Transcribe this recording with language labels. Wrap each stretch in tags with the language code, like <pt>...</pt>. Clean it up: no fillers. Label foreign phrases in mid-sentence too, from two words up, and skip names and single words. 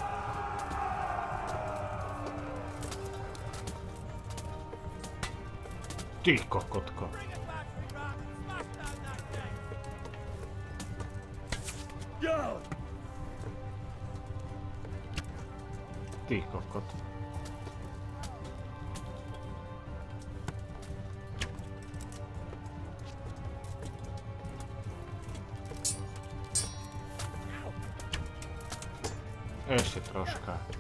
<sk>Ty kokotko.</sk> <en>Bring it back to ground and smash down that gate.</en> <sk>Ty kokot. Ešte troška.</sk>